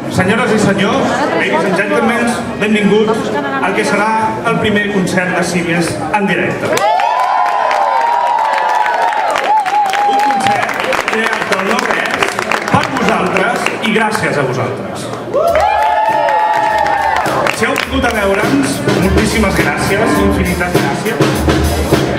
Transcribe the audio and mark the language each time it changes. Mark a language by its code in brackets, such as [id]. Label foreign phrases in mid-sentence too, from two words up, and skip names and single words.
[ca] Senyores i senyors, [en] ladies and gentlemen, [ca] benvinguts al que serà el primer concert de Síries en directe. Un concert creat del no-res per vosaltres i gràcies a vosaltres. Si heu vingut a veure'ns, moltíssimes gràcies, infinites gràcies.